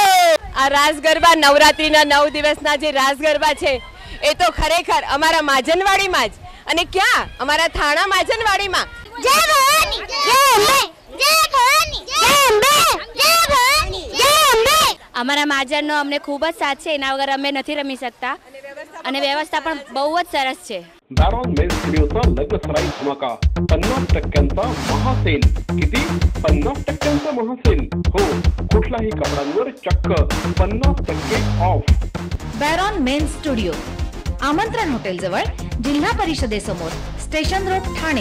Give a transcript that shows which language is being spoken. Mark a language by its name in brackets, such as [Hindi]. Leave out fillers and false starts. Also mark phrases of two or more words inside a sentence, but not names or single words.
[Gujarati] આ રાસ ગરબા નવરાત્રિના 9 દિવસના જે રાસ ગરબા છે એ તો ખરેખર અમારા માજનવાડીમાં જ અને ક્યાં અમારા થાણા માજનવાડીમાં. જય ભવાની, જય અંબે, જય ભવાની, જય અંબે, જય ભવાની, જય અંબે. અમારા મહાજનનો અમને ખૂબ જ સાથ છે. એના વગર અમે નથી રમી શકતા અને વ્યવસ્થા પણ બહુ જ સરસ છે. [Marathi] बॅरॉन मेन्स स्टुडिओचा लग्न सराई धमाका. 50% महासेल. किती? 50% महासेल. हो, कुठल्याही कपड्यांवर चक्क 50% ऑफ. बॅरॉन मेन्स स्टुडिओ, आमंत्रण हॉटेल जवळ, जिल्हा परिषदेसमोर, स्टेशन रोड, ठाणे.